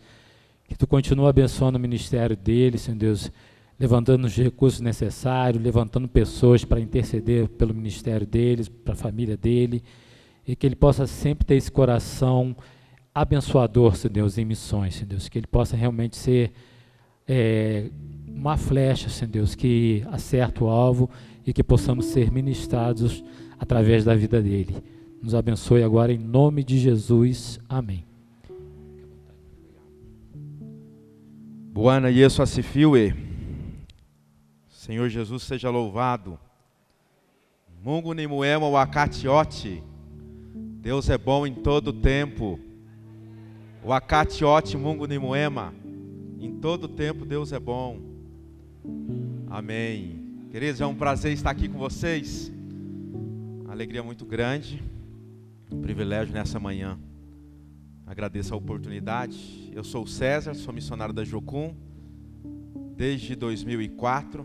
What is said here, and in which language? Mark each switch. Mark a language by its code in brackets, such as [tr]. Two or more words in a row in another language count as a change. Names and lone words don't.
[pt] Que Tu continue abençoando o ministério dele, Senhor Deus, levantando os recursos necessários, levantando pessoas para interceder pelo ministério deles, para a família dele, e que ele possa sempre ter esse coração abençoador, Senhor Deus, em missões, Senhor Deus, que ele possa realmente ser uma flecha, Senhor Deus, que acerta o alvo e que possamos ser ministrados através da vida dele. Nos abençoe agora em nome de Jesus. Amém. [sw] Buana Yesu asifiwe. [pt] Senhor Jesus seja louvado. [sw] Mungu ni mwema wakati wote. [pt] Deus é bom em todo tempo. [sw] Wakati wote Mungu ni mwema. [pt] Em todo tempo Deus é bom. Amém. Queridos, é um prazer estar aqui com vocês. Uma alegria muito grande. Um privilégio nessa manhã. Agradeço a oportunidade. Eu sou o César, sou missionário da Jocum desde 2004.